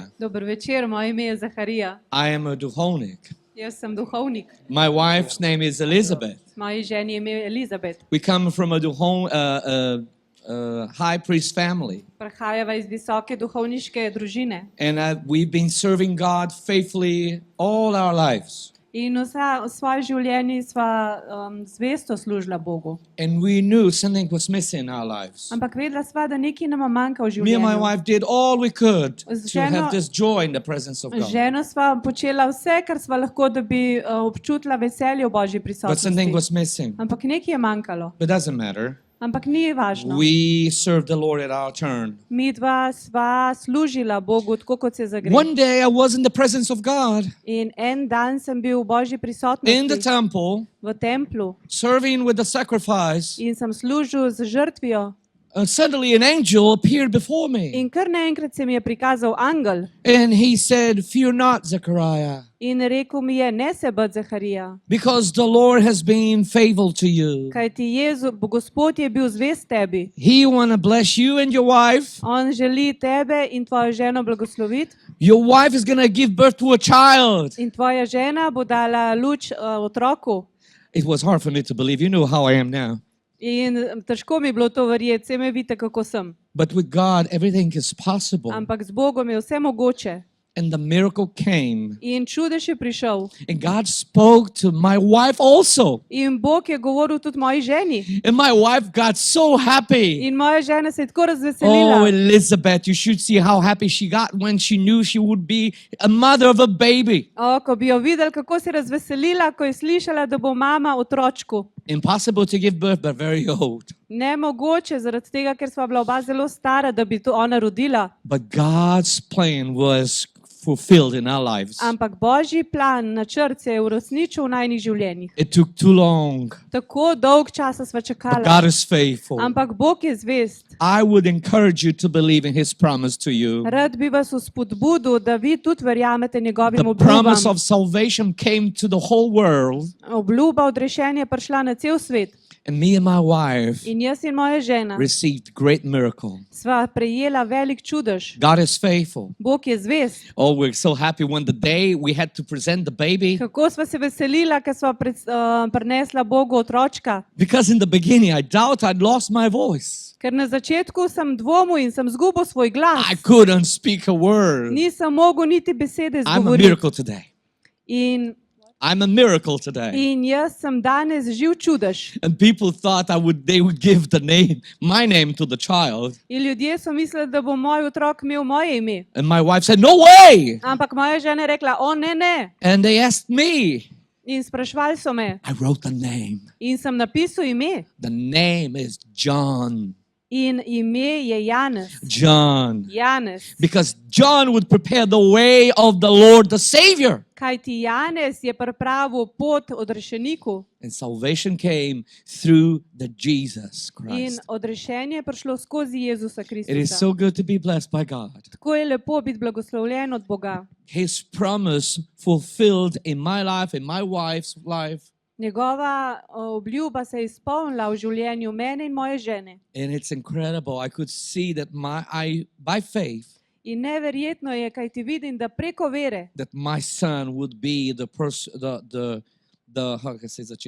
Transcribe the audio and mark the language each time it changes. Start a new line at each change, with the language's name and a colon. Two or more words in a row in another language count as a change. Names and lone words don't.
Slovenian: Dober večer, moje ime je Zaharija.
English: I am a duhovnik.
Slovenian: Jaz sem duhovnik.
English: My wife's name is Elizabeth.
Slovenian: Moji ženi je ime Elizabeth.
English: We come from a high priest family.
Slovenian: Prihajava iz visoke duhovniške družine.
English: And we've been serving God faithfully all our lives.
Slovenian: In v svoje življenje sva zvesto služila Bogu.
English: And we knew something was missing in our lives.
Slovenian: Ampak vedela sva, da nekaj nama manjka v
English: Me and my
Slovenian: življenju.
English: wife did all we could to
Slovenian: Ženo-
English: have this joy in the presence of
Slovenian: Z
English: God.
Slovenian: ženo sva počela vse, kar sva lahko, da bi občutila veselje v Božji
English: But something
Slovenian: prisotnosti.
English: was missing.
Slovenian: Ampak nekaj je manjkalo.
English: But it doesn't matter.
Slovenian: Ampak ni važno.
English: We serve the Lord at our turn.
Slovenian: Mi dva sva služila Bogu, tako kot se zagre.
English: One day I was in the presence of God
Slovenian: In en dan sem bil v Božji
English: in the
Slovenian: prisotnosti
English: temple,
Slovenian: v templu
English: serving with the sacrifice.
Slovenian: in sem služil z žrtvijo.
English: Suddenly an angel appeared before me.
Slovenian: In kar naenkrat se mi je prikazal angel
English: And he said, "Fear not, Zechariah,
Slovenian: in rekel mi je, ne se bati, Zaharija,
English: because the Lord has been faithful to you.
Slovenian: kajti Gospod je bil zvest tebi.
English: He want to bless you and your wife.
Slovenian: On želi tebe in tvojo ženo blagosloviti
English: Your wife is going to give birth to a child."
Slovenian: in tvoja žena bo dala luč otroku.
English: It was hard for me to believe. You know how I am now.
Slovenian: In težko mi je bilo to verjeti, saj me vidite, kako sem.
English: But with God, everything is possible.
Slovenian: Ampak z Bogom je vse mogoče.
English: And the miracle came.
Slovenian: In čudež je prišel.
English: And God spoke to my wife also.
Slovenian: In Bog je govoril tudi moji ženi.
English: And my wife got so happy.
Slovenian: In moja žena se je tako Oh, razveselila.
English: Elizabeth, you should see how happy she got when she knew she would be a mother of a baby.
Slovenian: Ko bi jo videli, kako se je razveselila, ko je slišala, da bo mama otročku.
English: Impossible to give birth, but very old.
Slovenian: Nemogoče, zaradi tega, ker sva bila oba zelo stara, da bi to ona rodila.
English: But God's plan was fulfilled in our lives.
Slovenian: Ampak Božji plan, načrt se je uresničil v najnih življenjih.
English: It took too long,
Slovenian: Tako dolg časa sva
English: but
Slovenian: čakala.
English: God is faithful.
Slovenian: Ampak Bog je zvest.
English: I would encourage you to believe in His promise to you.
Slovenian: Rad bi vas vzpodbudil, da vi tudi verjamete njegovim
English: The promise
Slovenian: obljubam.
English: of salvation came to the whole world,
Slovenian: Obljuba odrešenja je prišla na cel svet.
English: and me and my wife
Slovenian: In jaz in moja žena
English: received great miracle.
Slovenian: sva prejela velik čudež.
English: God is faithful.
Slovenian: Bog je zvest.
English: Oh, we're so happy when the day we had to present the baby,
Slovenian: Kako sva se veselila, ker sva prinesla Bogu otročka.
English: because in the beginning I doubt I'd lost my voice.
Slovenian: Ker na začetku sem dvomil in sem zgubil svoj glas.
English: I couldn't speak a word.
Slovenian: Nisem mogel niti besede
English: I'm a
Slovenian: izgovoriti.
English: miracle today.
Slovenian: In,
English: I'm a miracle today.
Slovenian: in jaz sem danes živ čudež.
English: And people thought they would give my name to the child.
Slovenian: In ljudje so mislili, da bo moj otrok imel moje ime.
English: And my wife said, "No way!"
Slovenian: Ampak moja žena je rekla, o ne, ne.
English: And they asked me.
Slovenian: In sprašvali so me.
English: I wrote the name.
Slovenian: In sem napisal ime.
English: The name is John.
Slovenian: In ime je Janez.
English: John.
Slovenian: Janez.
English: Because John would prepare the way of the Lord, the Savior.
Slovenian: Kajti Janez je pripravil pot odrešeniku.
English: And salvation came through the Jesus
Slovenian: In
English: Christ.
Slovenian: odrešenje je prišlo skozi Jezusa
English: It is
Slovenian: Kristusa.
English: so good to be blessed by God.
Slovenian: Tako je lepo biti blagoslovljen od Boga.
English: His promise fulfilled in my life, in my wife's life.
Slovenian: Njegova obljuba se je izpolnila v življenju mene in moje žene.
English: And it's incredible. I could see that by faith,
Slovenian: In neverjetno je, kaj ti vidim, da preko vere,
English: that my son would be the person, how can I say that?